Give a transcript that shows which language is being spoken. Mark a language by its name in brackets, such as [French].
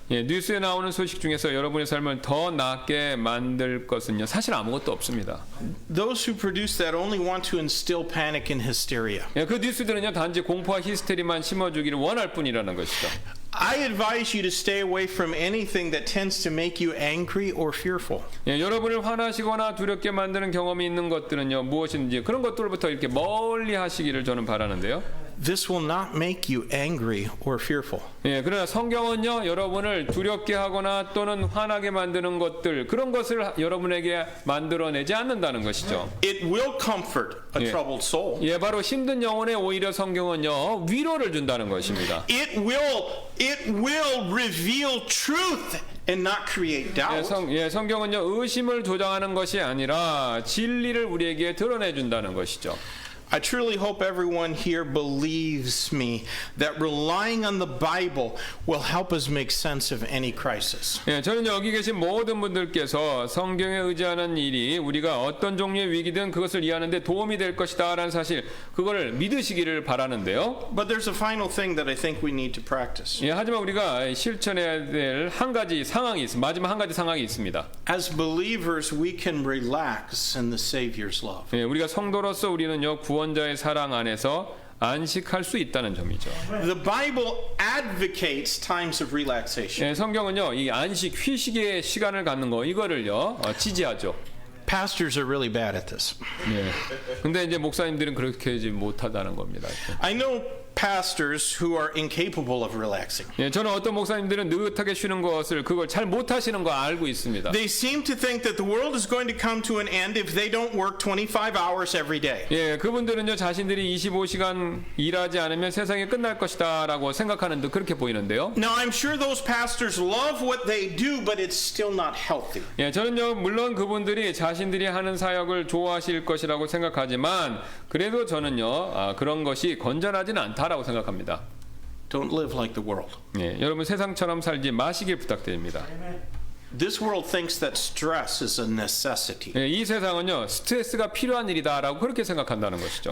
[Korean] 예, 뉴스에 나오는 소식 중에서 여러분의 삶을 더 낫게 만들 것은요 사실 아무것도 없습니다. [English] Those who produce that only want to instill panic and hysteria. [Korean] 예, 그 뉴스들은요 단지 공포와 히스테리만 심어주기를 원할 뿐이라는 것이죠. [English] I advise you to stay away from anything that tends to make you angry or fearful. [Korean] 예, 여러분을 화나시거나 두렵게 만드는 경험이 있는 것들은요 무엇인지 그런 것들부터 이렇게 멀리 하시기를 저는 바라는데요. [English] This will not make you angry or fearful. [Korean] 예, 그러나 성경은요 여러분을 두렵게 하거나 또는 화나게 만드는 것들 그런 것을 여러분에게 만들어내지 않는다는 것이죠. [English] It will comfort a troubled soul. [Korean] 예, 바로 힘든 영혼에 오히려 성경은요 위로를 준다는 것입니다. [English] It will reveal truth and not create doubt. [Korean] 성경은요 의심을 조장하는 것이 아니라 진리를 우리에게 드러내 준다는 것이죠. [English] I truly hope everyone here believes me that relying on the Bible will help us make sense of any crisis. [Korean] 예, 저는 여기 계신 모든 분들께서 성경에 의지하는 일이 우리가 어떤 종류의 위기든 그것을 이해하는 데 도움이 될 것이다라는 사실 그거를 믿으시기를 바라는데요. [English] But there's a final thing that I think we need to practice. [Korean] 예, 하지만 우리가 실천해야 될 한 가지 상황이 있습니다. 마지막 한 가지 상황이 있습니다. [English] As believers, we can relax in the Savior's love. [Korean] 예, 우리가 성도로서 우리는요 구원자의 사랑 안에서 안식할 수 있다는 점이죠. [English] The Bible advocates times of relaxation. [Korean] 예, 성경은요 이 안식 휴식의 시간을 갖는 거 이거를요 지지하죠. [English] Pastors are really bad at this. [Korean] 예. 근데 이제 목사님들은 그렇게 하지 못하다는 겁니다. [English] I know pastors who are incapable of relaxing. [Korean] 예, 저는 어떤 목사님들은 느긋하게 쉬는 것을 그걸 잘 못하시는 거 알고 있습니다. [English] They seem to think that the world is going to come to an end if they don't work 25 hours every day. [Korean] 예, 그분들은요 자신들이 25시간 일하지 않으면 세상이 끝날 것이다라고 생각하는 듯 그렇게 보이는데요. [English] Now, I'm sure those pastors love what they do, but it's still not healthy. [Korean] 예, 저는요 물론 그분들이 자신들이 하는 사역을 좋아하실 것이라고 생각하지만 그래도 저는요 그런 것이 건전하지는 않다라고 생각합니다. [English] Don't live like the world. [Korean] 예, 여러분 세상처럼 살지 마시길 부탁드립니다. [English] This world thinks that stress is a necessity. [Korean] 예, 이 세상은요 스트레스가 필요한 일이다라고 그렇게 생각한다는 것이죠.